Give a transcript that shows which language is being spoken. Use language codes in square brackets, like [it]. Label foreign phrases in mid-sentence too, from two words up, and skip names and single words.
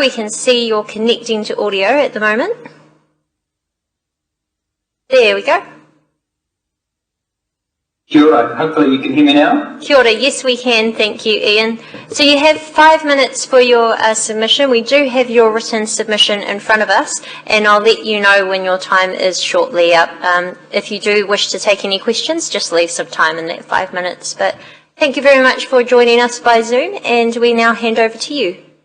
[en] We can see you're connecting to audio at the moment. There we go. [mi] Kia ora. [en] Hopefully you can hear me now. [mi] Kia ora. [en] Yes, we can. Thank you, Ian. So you have 5 minutes for your submission. We do have your written submission in front of us, and I'll let you know when your time is shortly up. If you do wish to take any questions, just leave some time in that 5 minutes. But thank you very much for joining us by Zoom, and we now hand over to you.